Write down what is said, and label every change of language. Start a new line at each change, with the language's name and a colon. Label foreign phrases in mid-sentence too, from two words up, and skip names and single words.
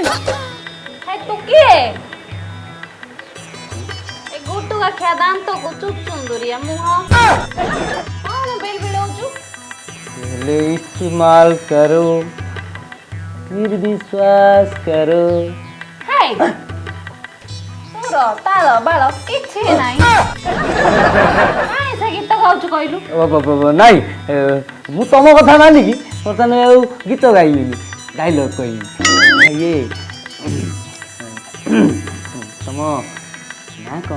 Odia: ତୁ କିଏ ଏ ଗୁଟୁ ଗାଖିଆ ଦାନ୍ତକୁ ଚୁଚୁନ୍ଦୁରିଆ ମୁହଁ କ'ଣ ବେଲ ବେଳଉଛୁ
Hindi: पहले इस्तेमाल करो फिर विश्वास करो
Odia: ହେଇ ତୋର ତାଳ ବାଳ କିଛି ନାହିଁ କାଇଁ ସେ ଗୀତ ଗାଉଛୁ କହିଲୁ ନାଇଁ ମୁଁ ତମ କଥା ମାନିକି ବର୍ତ୍ତମାନ ଆଉ ଗୀତ ଗାଇଲିନି ଡାଇଲଗ କହିଲି ଇଏ ତମ ନାଁ କ'ଣ